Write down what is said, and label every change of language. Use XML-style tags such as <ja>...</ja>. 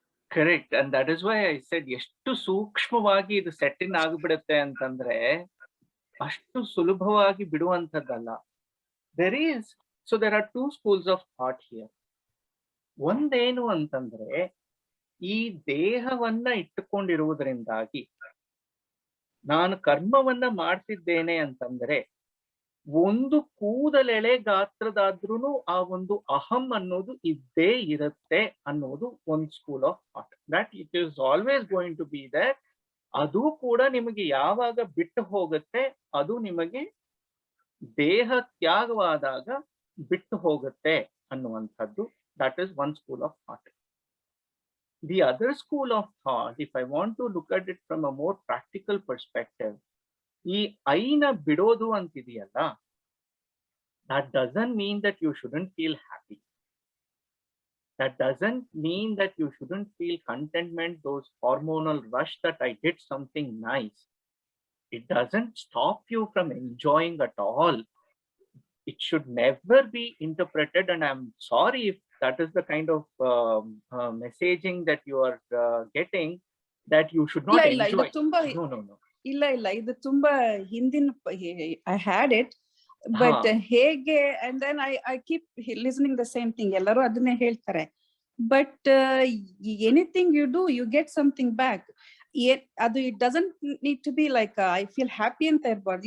<en>correct, and that is why I said</en> <kn>ಎಷ್ಟು ಸೂಕ್ಷ್ಮವಾಗಿ ಇದು ಸೆಟ್ ಇನ್ ಆಗಿಬಿಡುತ್ತೆ ಅಂತಂದ್ರೆ ಅಷ್ಟು ಸುಲಭವಾಗಿ ಬಿಡುವಂಥದ್ದಲ್ಲ.</kn> <en>there are two schools of thought here.</en> <kn>ಒಂದೇನು ಅಂತಂದ್ರೆ, ಈ ದೇಹವನ್ನ ಇಟ್ಟುಕೊಂಡಿರುವುದರಿಂದಾಗಿ ನಾನು ಕರ್ಮವನ್ನ ಮಾಡ್ತಿದ್ದೇನೆ ಅಂತಂದ್ರೆ ಒಂದು ಕೂದಲೆಳೆ ಗಾತ್ರದಾದ್ರೂ ಆ ಒಂದು ಅಹಂ ಅನ್ನೋದು ಇದ್ದೇ ಇರುತ್ತೆ ಅನ್ನೋದು ಒಂದು</kn> <en>School of thought. That it is always going to be that.</en> <kn>ಅದು ಕೂಡ ನಿಮಗೆ ಯಾವಾಗ ಬಿಟ್ಟು ಹೋಗುತ್ತೆ, ಅದು ನಿಮಗೆ ದೇಹ ತ್ಯಾಗವಾದಾಗ ಬಿಟ್ಟು ಹೋಗುತ್ತೆ ಅನ್ನುವಂಥದ್ದು.</kn> <en>That is one school of thought. The other school of thought, if I want to look at it from a more practical perspective,</en> <kn>ಈ ಐನ ಬಿಡೋದು ಅಂತಿದೆಯಲ್ಲ,</kn> <en>that doesn't mean that you shouldn't feel happy. That doesn't mean that you shouldn't feel contentment, those hormonal rush that I did something nice. It doesn't stop you from enjoying at all. It should never be interpreted, and I'm sorry if that is the kind of messaging that you are getting, that you should not</en> <kn>ಇಲ್ಲ,</kn> <en>enjoy.</en> <kn>ಇದು ತುಂಬಾ</kn> <en>No.</en> <kn>ಇಲ್ಲ ಇದು ತುಂಬಾ ಹಿಂದಿನ</kn> <en>I had it, but</en> <kn>ಹೇಗೆ</kn> <en>And then I keep listening the same thing.</en> <kn>ಎಲ್ಲರೂ ಅದನ್ನೇ ಹೇಳ್ತಾರೆ,</kn> <en>But anything you do you get something back. ಅದು it doesn't need to be like I feel happy</en> <kn>ಅಂತ ಇರಬಾರ್ದು.</kn>